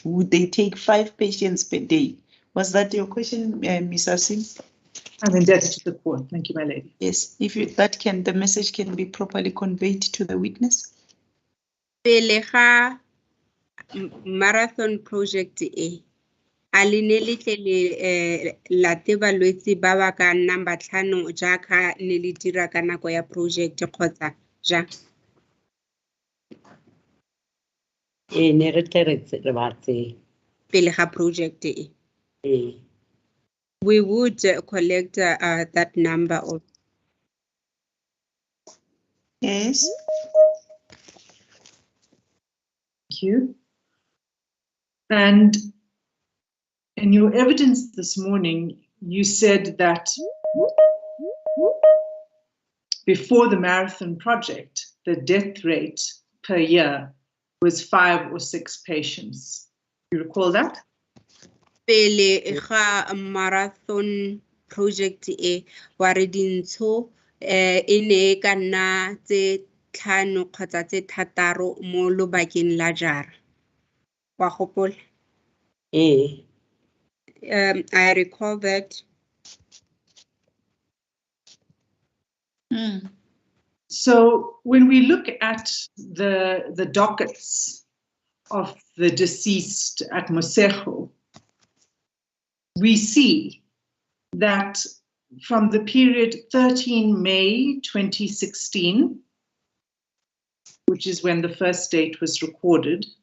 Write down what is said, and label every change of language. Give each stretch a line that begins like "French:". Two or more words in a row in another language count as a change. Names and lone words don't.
English: Would they take 5 patients per day? Was that your question, Ms. Asim? I'm indebted to the court. Thank you, my lady. Yes, if the message can be properly conveyed to the witness.
Tswana: Pele ga
English: marathon project
Tswana: e a le ne le tle le late balwetse ba ba ka nnang batlhano jaaka ne le dira ka nako ya project kgotsa ja ne re tle re batse pele ga project e.
English: We would collect that number of. Yes. Thank you. And in your evidence this morning, you said that before the marathon project, the death rate per year was 5 or 6 patients. You recall that?
Tswana: Pele ga
English: marathon project
Tswana: e wa re dintsho e ne ka nna tse 5 kgotsa tse 6 mo lobakeng la jara. Wa gopola?
English: I recall that. So when we look at the dockets of the deceased at Mosego, we see that from the period 13 May 2016, which is when the first date was recorded,